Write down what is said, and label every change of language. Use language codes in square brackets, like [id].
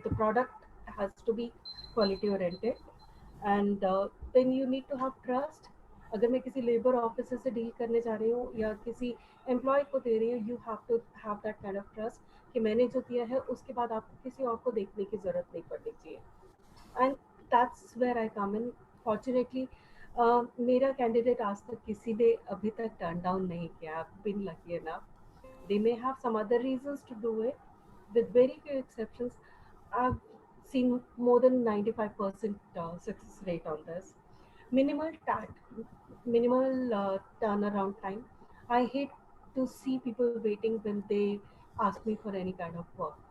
[en] The product has to be quality oriented, and then you need to have trust. [hi] अगर मैं किसी labour officer से deal करने जा रही हूँ या किसी एम्प्लॉय को दे रही हूँ, [en] you have to have that kind of trust [hi] कि मैंने जो दिया है उसके बाद आपको किसी और को देखने की जरूरत नहीं पड़नी चाहिए. [en] And that's where I come in. [hi] Fortunately मेरा कैंडिडेट आज तक किसी ने अभी तक टर्न डाउन नहीं किया. [en] I've been lucky enough. They may have some other reasons to do it. With very few exceptions, I've seen more than 95% success rate on this. Minimal minimal turnaround time. I hate to see people waiting when they ask me for any kind of work.